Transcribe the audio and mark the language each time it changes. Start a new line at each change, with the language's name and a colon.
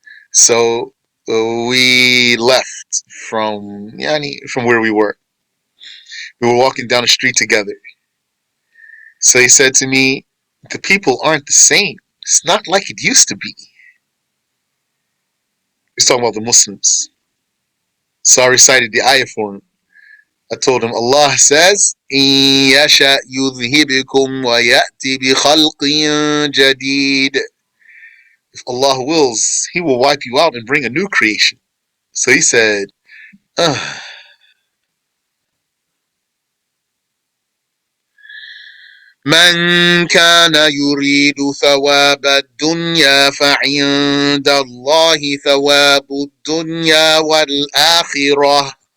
English: So we left from where we were. We were walking down the street together. So he said to me, the people aren't the same. It's not like it used to be. He's talking about the Muslims. So I recited the ayah for him. I told him, Allah says,
Arabic: إِن يَشَأْ يُذْهِبْكُمْ وَيَأْتِ بِخَلْقٍ جَدِيدٍ.
English: If Allah wills, He will wipe you out and bring a new creation. So he said,
Arabic: من كان يريد ثواب الدنيا فعند الله ثواب الدنيا والآخرة.